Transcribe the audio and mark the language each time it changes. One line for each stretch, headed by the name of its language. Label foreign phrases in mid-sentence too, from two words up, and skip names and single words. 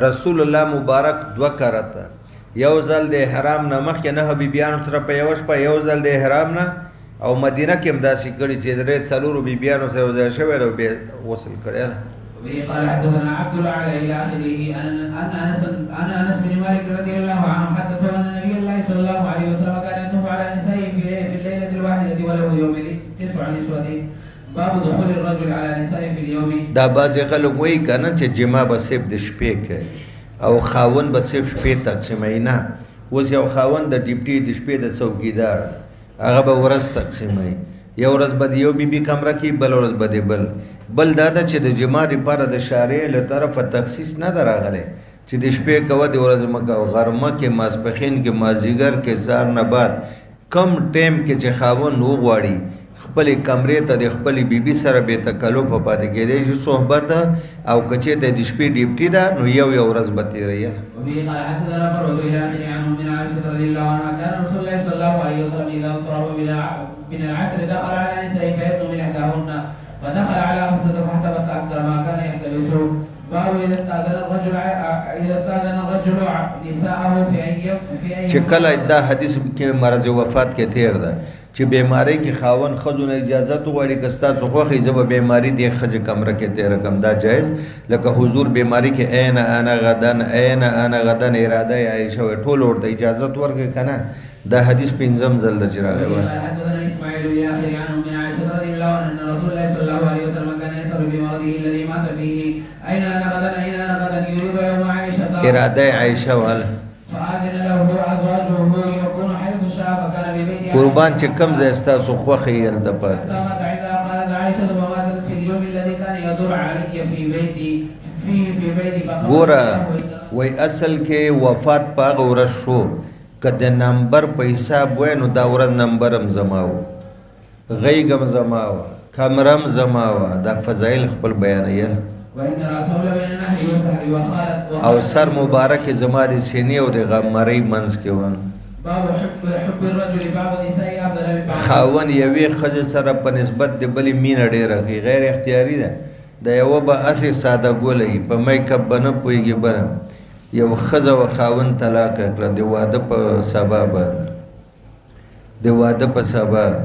Pashto: رسول الله مبارک 2 کرته یو ځل د احرام نه مخکې 9 بیبیانو سره په یوه شپه یو ځل د احرام نه او مدینه کې هم داسې کړي چې درې څلورو بیبیانو سره یو ځای شوی او بیا غسل کړی.
Arabic: وبه قال حدثنا عبد الاعلى الى اخره ان انس بن مالك رضي الله عنه حدثه ان النبي الله صلى الله عليه وسلم كان يطوف على نسائه في الليله الواحده وله يومئذ 9 نسوة. باب دخول الرجل على نسائه في اليوم.
Pashto: دا بعض خلک وایي کنه چې جما به صرف د شپې کوي او خاوند به صرف شپې تقسیموي نه. اوس یو خاوند د ډیپټي د شپې د څوکیدار هغه به ورځ تقسیموي یو ورځ به د یو بیبي کمره کې بل ورځ به د بل دا ده چې د جما دپاره د شارع له طرفه تخصیص نه ده راغلی چې د شپې کوه د ورځې مه کوه غرمه کې ماسپښین کې مازدیګر کې سهار نه بعد کم ټایم کې چې خاوند وغواړي خپلې کمرې ته د خپلې بیبي سره بې تکلفه پاتې کېدی شي صحبت او که چېرته د شپې ډیوټي ده نو یو ورځ به تېروي.
Arabic: وبه قال حدثنا فرد الى اخره عنه من عائشه رضي الله عنها كان رسول الله صلى الله عليه وسلم اذا انصرف من العصر دخل على نسائه فيدنو من احداهن فدخل على حفصه فاحتبس اكثر ما كان يحتبس. باب اذا استاذن الرجل نساءه في اي
Pashto: چې کله دا حدیث کې مرض وفات کې تیر ده چې بیماری کې خاون ښځو نه اجازت وغواړي که ستاسو خوښې زه به بیماري دې ښځې کمره کې تېره کړم دا جایز. لکه حضور بیماری کې
Arabic: عین انا غدن
Pashto: اراده یې عایشه وایي ټول ورته اجازت ورکړي که نه. دا حدیث 5م ځل ده چې راغلی وایي.
Arabic: حدثنا اسماعیل بن اخي عنه من عائشه رضي الله عنها ان رسول الله صلى الله عليه وسلم كان يسأل بمرضه الذي مات فيه اين انا غدا يريد يوم عائشه اراده عائشه واله فآذن له ازواجه يكون حيث شاء فكان ببيته قربان
Pashto: چې کوم ځای ستاسو خوښه یې هلته پاتې.
Arabic: قالت عائشه وماذا في اليوم الذي كان يدور علي في بيتي
Pashto: ګوره وای اصل کې وفات په هغه ورځ شو که د نمبر په حساب وای نو دا ورځ نمبر هم زما و غیږ هم زما و کمره هم زما و دا فضایل خپل بیانوي او سر مبارک زما د سینې او د غمرۍ منځ کې ون.
Arabic: باب حب الرجل بعض النساء افضل من بعض.
Pashto: خاون یوې ښځې سره په نسبت د بلې مینه ډېره کوي، غیر اختیاري ده. د یوه به هسې ساده ګوله وي، په میک اپ به نه پوهېږي. بله یو ښځه و خاون طلاقه کړه د واده په سبا باندې، د واده په سبا.